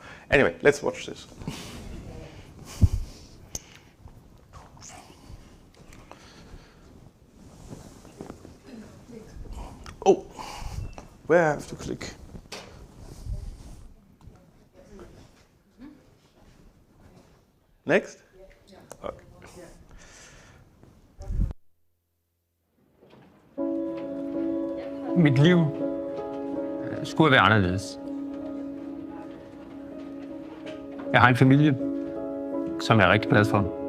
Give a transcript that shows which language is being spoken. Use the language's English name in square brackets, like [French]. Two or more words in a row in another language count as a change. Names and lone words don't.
[English] Anyway, let's watch this. Oh, where I have to click? Next? Okay. [Danish] Mit liv skulle være anderledes. Jeg har en familie, som jeg er rigtig glad for.